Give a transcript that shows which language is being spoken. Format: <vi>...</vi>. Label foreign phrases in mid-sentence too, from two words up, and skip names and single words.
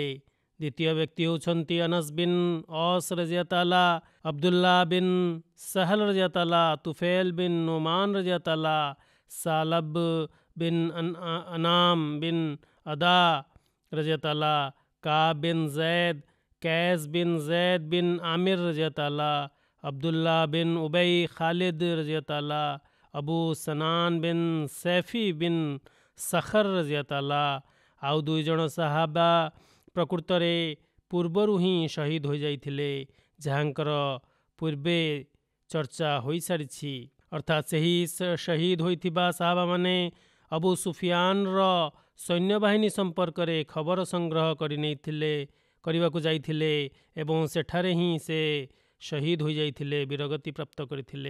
<or>ଦ୍ୱିତୀୟ ବ୍ୟକ୍ତି ହେଉଛନ୍ତି ଅନସ୍ ବିନ୍ ଅସ୍</or> <ar>رضي الله تعالى,</ar> <or>ଅବଦୁଲ୍ଲାହ ବିନ୍ ସାହଲ</or> <ar>رضي الله تعالى,</ar> <or>ତୁଫେଲ ବିନ୍ ନୁମାନ</or> <ar>رضي الله تعالى,</ar> <or>ସାଲବ ବିନ୍ ଅନାମ ବିନ୍ ଅଦା</or> <ar>رضي الله تعالى,</ar> <or>କାବ ବିନ୍ ज़ैद, कैस बिन ज़ैद बिन आमिर</or> <ar>رضي الله تعالى,</ar> <or>अब्दुल्लाह बिन उबई खालिद</or> <ar>رضي الله تعالى,</ar> <or>अबू सनान बिन सैफी बिन सखर</or> <ar>رضي الله تعالى.</ar> <or>ଆଉ 2 ଜଣ ସାହାବା ପ୍ରକୃତରେ ପୂର୍ବରୁ ହିଁ ଶହୀଦ ହୋଇଯାଇଥିଲେ, ଯାହାଙ୍କର ପୂର୍ବେ ଚର୍ଚ୍ଚା ହୋଇସାରିଛି। ଅର୍ଥାତ୍ ସେହି ଶହୀଦ ହୋଇଥିବା ସାହାବାମାନେ ଅବୁ ସୁଫିଆନର ସୈନ୍ୟବାହିନୀ ସମ୍ପର୍କରେ ଖବର ସଂଗ୍ରହ କରିବାକୁ ଯାଇଥିଲେ ଏବଂ ସେଠାରେ ହିଁ ସେ ଶହୀଦ ହୋଇଯାଇଥିଲେ, ବୀରଗତି ପ୍ରାପ୍ତ କରିଥିଲେ।</or>